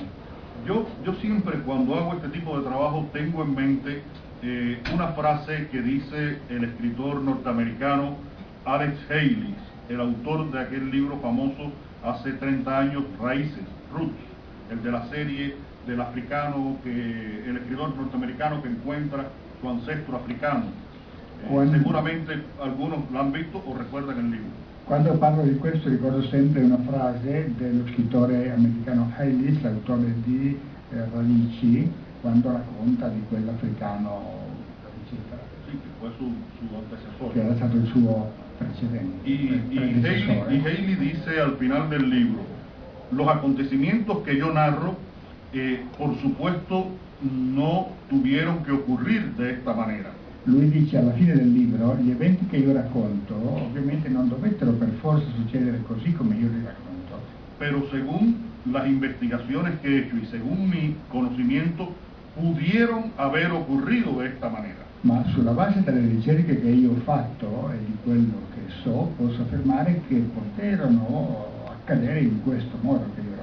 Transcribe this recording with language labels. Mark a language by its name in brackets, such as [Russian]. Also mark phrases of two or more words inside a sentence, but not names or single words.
[Spanish] Yo siempre cuando hago este tipo de trabajo tengo en mente una frase que dice el escritor norteamericano Alex Haley, el autor de aquel libro famoso hace 30 años, Raíces, Roots, el de la serie del africano, el escritor norteamericano que encuentra su ancestro africano. Seguramente algunos lo han visto o recuerdan el libro. [Italian] Quando parlo di questo ricordo sempre una frase dello scrittore americano Haylis, l'autore di Radici, quando racconta di quell'africano, sì, che fu [Spanish] su antecesor, [Italian] che era stato il suo precedente. [Spanish] Y Haley dice al final del libro: los acontecimientos que yo narro, por supuesto, no tuvieron que ocurrir de esta manera. [Italian] Lui dice alla fine del libro: gli eventi che io racconto ovviamente non dovettero per forza succedere così come io li racconto. [Spanish] Pero según las investigaciones que he hecho y según mi conocimiento, pudieron haber ocurrido de esta manera. [Italian] Ma sulla base delle ricerche che io ho fatto e di quello che so, posso affermare che poterono accadere in questo modo che